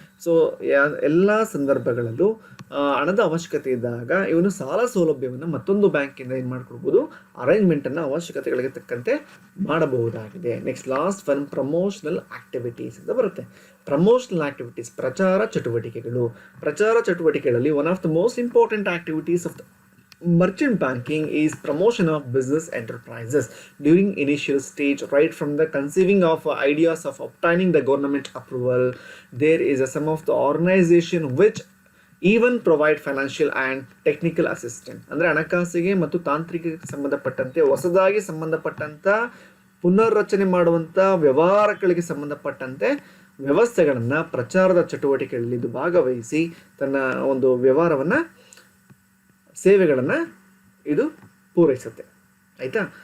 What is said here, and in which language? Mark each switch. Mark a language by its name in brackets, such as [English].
[Kannada] So ಎಲ್ಲ ಸಂದರ್ಭಗಳಲ್ಲೂ ಹಣದ ಅವಶ್ಯಕತೆ ಇದ್ದಾಗ ಇವನು ಸಾಲ ಸೌಲಭ್ಯವನ್ನು ಮತ್ತೊಂದು ಬ್ಯಾಂಕಿಂದ ಏನು ಮಾಡಿಕೊಡ್ಬೋದು, ಅರೇಂಜ್ಮೆಂಟನ್ನು ಅವಶ್ಯಕತೆಗಳಿಗೆ ತಕ್ಕಂತೆ ಮಾಡಬಹುದಾಗಿದೆ. [English] next last one promotional activities [Kannada] ಅಂತ ಬರುತ್ತೆ. [English] promotional activities, [Kannada] ಪ್ರಚಾರ ಚಟುವಟಿಕೆಗಳು. ಪ್ರಚಾರ ಚಟುವಟಿಕೆಗಳಲ್ಲಿ [English] One of the most important activities of the merchant banking is promotion of business enterprises during initial stage, right from the conceiving of ideas of obtaining the government approval. There is a some of the organization which even provide financial and technical assistance. [Kannada] ಅಂದರೆ ಹಣಕಾಸಿಗೆ ಮತ್ತು ತಾಂತ್ರಿಕ ಸಂಬಂಧಪಟ್ಟಂತೆ ಹೊಸದಾಗಿ ಸಂಬಂಧಪಟ್ಟಂಥ ಪುನರ್ರಚನೆ ಮಾಡುವಂಥ ವ್ಯವಹಾರಗಳಿಗೆ ಸಂಬಂಧಪಟ್ಟಂತೆ ವ್ಯವಸ್ಥೆಗಳನ್ನು ಪ್ರಚಾರದ ಚಟುವಟಿಕೆಗಳಲ್ಲಿ ಇದು ಭಾಗವಹಿಸಿ ತನ್ನ ಒಂದು ವ್ಯವಹಾರವನ್ನು, ಸೇವೆಗಳನ್ನು ಇದು ಪೂರೈಸುತ್ತೆ. ಆಯಿತಾ.